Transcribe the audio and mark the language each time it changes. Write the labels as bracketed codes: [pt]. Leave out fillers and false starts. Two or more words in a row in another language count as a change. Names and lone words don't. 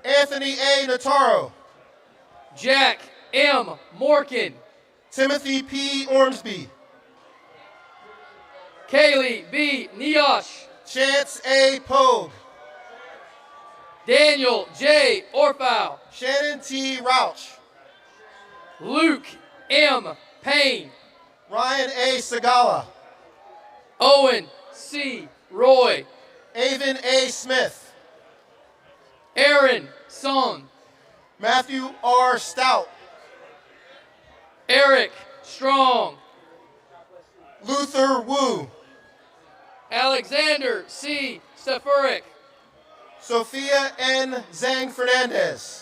[en] Anthony A. Notaro. Jack M. Morkin. Timothy P. Ormsby. Kaylee B. Niosh. Chance A. Pogue. Daniel J. Orfow. Shannon T. Rauch. Luke M. Payne. Ryan A. Sagala. Owen C. Roy. Avon A. Smith. Aaron Song. Matthew R. Stout. Eric Strong. Luther Wu. Alexander C. Stefurik. Sophia N. Zhang Fernandez.